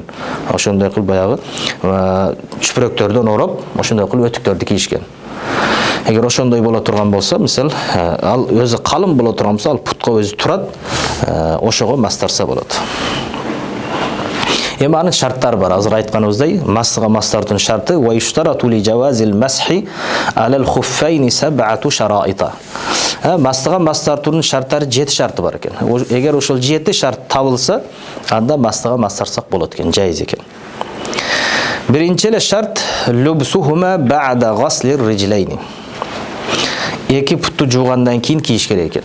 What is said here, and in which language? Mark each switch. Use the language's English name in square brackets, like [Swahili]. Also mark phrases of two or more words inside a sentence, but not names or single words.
[Kyrgyz] Ошондой кылып баягы чүпүрөктөрдөн ороп, ошондой кылып өтүктөрдү кийишкен. Эгер ошондой боло турган болсо, мисал, ал өзү калың боло турган болсо, ал путка өзү турат, ошого мас тарса болот. Эми анын шарттары бар. Азыр айтканыбыздай, масыга мас тартуунун шарты [Arabic] ويشترط لجواز المسح على الخفين سبعة شرائط. [Kyrgyz] Масыга мас тартуунун шарттары 7 шарты бар экен. Эгер ошол 7 шарт табылса, анда масыга мас тарсак болот экен, жайыз экен. Биринчи эле шарт [Arabic] لبسهما بعد غسل الرجلين. [Kyrgyz] Эки путту жуугандан кийин кийиш керек экен.